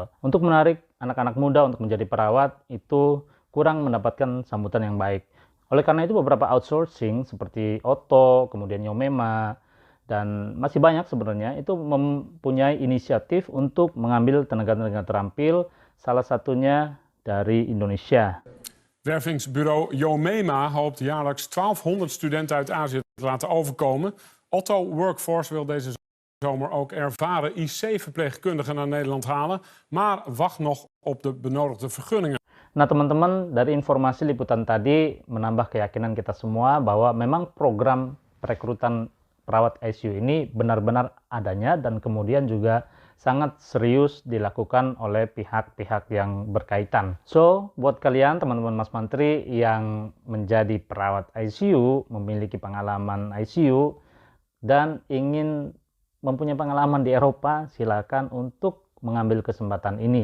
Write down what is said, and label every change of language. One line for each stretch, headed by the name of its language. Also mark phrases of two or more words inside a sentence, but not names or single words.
Indonesian: Untuk menarik anak-anak muda untuk menjadi perawat itu kurang mendapatkan sambutan yang baik. Oleh karena itu beberapa outsourcing seperti Otto, kemudian Yomema, dan masih banyak sebenarnya itu mempunyai inisiatif untuk mengambil tenaga-tenaga terampil, salah satunya dari Indonesia.
Dutch: Wervingsbureau Yomema hoopt jaarlijks 1200 studenten uit Azië te laten overkomen. Otto Workforce wil deze zomer ook ervaren IC-verpleegkundigen naar Nederland halen, maar wacht nog op de benodigde vergunningen.
Indonesian: Nah teman-teman, dari informasi liputan tadi menambah keyakinan kita semua bahwa memang program perekrutan perawat ICU ini benar-benar adanya dan kemudian juga sangat serius dilakukan oleh pihak-pihak yang berkaitan. So, buat kalian teman-teman Mas Mantri yang menjadi perawat ICU, memiliki pengalaman ICU, dan ingin mempunyai pengalaman di Eropa, silakan untuk mengambil kesempatan ini.